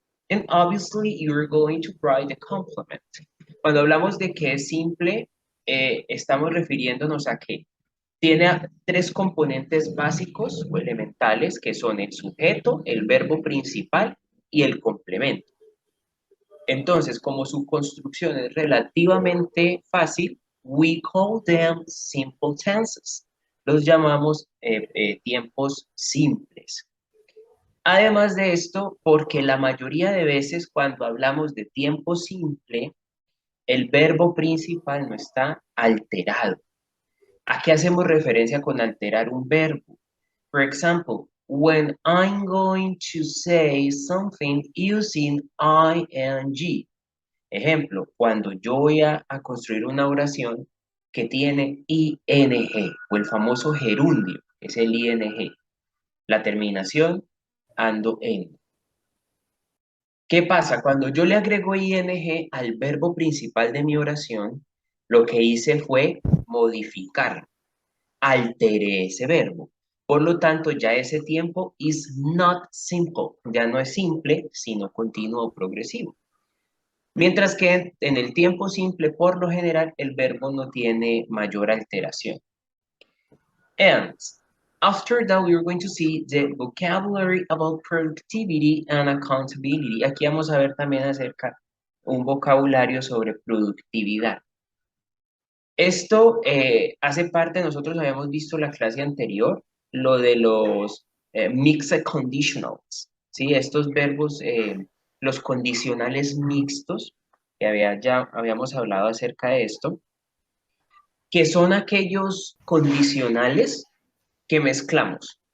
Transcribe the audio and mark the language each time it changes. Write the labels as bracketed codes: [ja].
[en] And obviously, you're going to write the complement. [es] Cuando hablamos de que es simple, estamos refiriéndonos a que tiene tres componentes básicos o elementales que son el sujeto, el verbo principal y el complemento. Entonces, como su construcción es relativamente fácil, [en] we call them simple tenses. [es] Los llamamos tiempos simples. Además de esto, porque la mayoría de veces cuando hablamos de tiempo simple, el verbo principal no está alterado. ¿A qué hacemos referencia con alterar un verbo? [en] For example, when I'm going to say something using ing. [es] Ejemplo, cuando yo voy a construir una oración que tiene ing o el famoso gerundio, es el ing. La terminación, ando en. ¿Qué pasa? Cuando yo le agrego ing al verbo principal de mi oración, lo que hice fue modificar, alteré ese verbo. Por lo tanto, ya ese tiempo [en] is not simple, [es] ya no es simple, sino continuo o progresivo. Mientras que en el tiempo simple, por lo general, el verbo no tiene mayor alteración. [en] And after that, we are going to see the vocabulary about productivity and accountability. [es] Aquí vamos a ver también acerca un vocabulario sobre productividad. Esto hace parte, nosotros habíamos visto la clase anterior, lo de los mixed conditionals, ¿sí? Estos verbos, los condicionales mixtos, que ya habíamos hablado acerca de esto, que son aquellos condicionales que mezclamos.